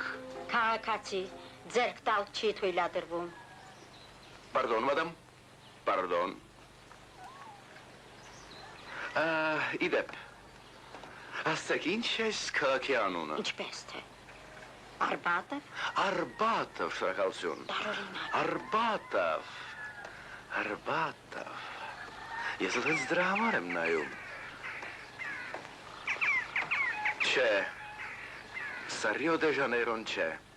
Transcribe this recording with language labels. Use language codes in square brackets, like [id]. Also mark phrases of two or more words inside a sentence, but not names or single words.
[hy] Քաղաքացի, ձեռք տալ չի թույլատրվում։ [fr] Pardon, madam. Pardon. [hy] Իդեպ, ասեք, ինչ ես քաղաքի անունը։ Ինչպես թե։ Արբատով։ Արբատով, շնորհակալություն։ Տարօրինակ։ Արբատով։ Ես լենց դրա համար եմ նայում։ Չէ, սա Ռիո դե Ժանեյրոն չէ։